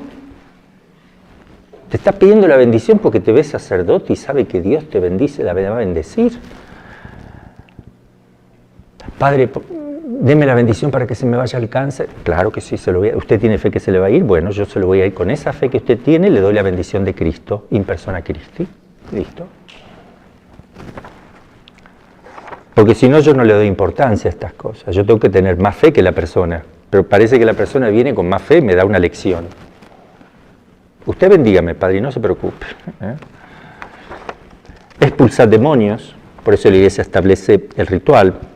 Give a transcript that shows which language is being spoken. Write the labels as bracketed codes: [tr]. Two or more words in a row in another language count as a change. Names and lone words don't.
[es] Te está pidiendo la bendición porque te ves sacerdote y sabe que Dios te bendice, la va a bendecir. Padre, deme la bendición para que se me vaya el cáncer. Claro que sí, se lo voy a... ¿Usted tiene fe que se le va a ir? Bueno, yo se lo voy a ir con esa fe que usted tiene, le doy la bendición de Cristo, [la] in persona Christi. [es] ¿Listo? Porque si no, yo no le doy importancia a estas cosas. Yo tengo que tener más fe que la persona, pero parece que la persona viene con más fe y me da una lección. Usted bendígame, Padre, y no se preocupe. Expulsar demonios, por eso la iglesia establece el ritual.